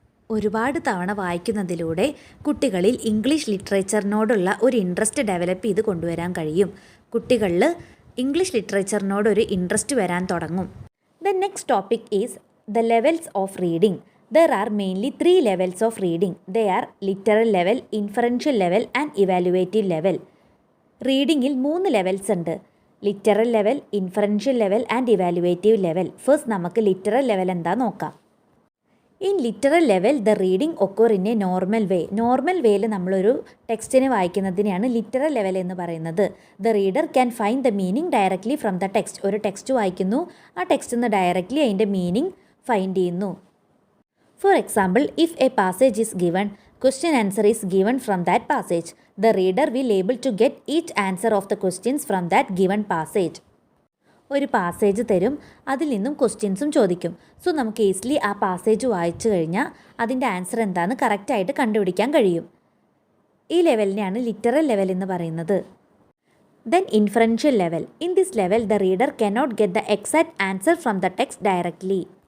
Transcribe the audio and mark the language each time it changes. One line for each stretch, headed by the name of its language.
Malayalam: ഒരുപാട് തവണ വായിക്കുന്നതിലൂടെ കുട്ടികളിൽ ഇംഗ്ലീഷ് ലിറ്ററേച്ചറിനോടുള്ള ഒരു ഇൻട്രസ്റ്റ് ഡെവലപ്പ് ചെയ്ത് കൊണ്ടുവരാൻ കഴിയും. കുട്ടികളിൽ ഇംഗ്ലീഷ് ലിറ്ററേച്ചറിനോടൊരു ഇൻട്രസ്റ്റ് വരാൻ തുടങ്ങും.
English: The next topic is the levels of reading. There are mainly 3 levels of reading. They are literal level, inferential level and evaluative level.
Malayalam: റീഡിങ്ങിൽ 3 levels ഉണ്ട്.
English: Literal level, inferential level and evaluative level.
Malayalam: First നമുക്ക് literal level എന്താ നോക്കാം.
English: In literal level the reading occur in a normal way.
Malayalam: Normal വേയിൽ നമ്മളൊരു ടെക്സ്റ്റിനെ വായിക്കുന്നതിനെയാണ് literal level എന്ന് പറയുന്നത്.
English: The reader can find the meaning directly from the text.
Malayalam: ഒരു text വായിക്കുന്നു, ആ ടെക്സ്റ്റിൽ നിന്ന് ഡയറക്റ്റ്ലി അതിൻ്റെ മീനിങ് ഫൈൻഡ് ചെയ്യുന്നു.
English: For example, if a passage is given, question answer is given from that passage. The reader will able to get each answer of the questions from that given passage.
Malayalam: ഒരു passage തരും, അതിൽ നിന്നും ക്വസ്റ്റ്യൻസും ചോദിക്കും. So നമുക്ക് easily ആ passage വായിച്ചു കഴിഞ്ഞാൽ അതിൻ്റെ ആൻസർ എന്താണെന്ന് കറക്റ്റായിട്ട് കണ്ടുപിടിക്കാൻ കഴിയും. ഈ ലെവലിനെയാണ് ലിറ്ററൽ ലെവൽ എന്ന് പറയുന്നത്.
English: Then inferential level. In this level the reader cannot get the exact answer from the text directly.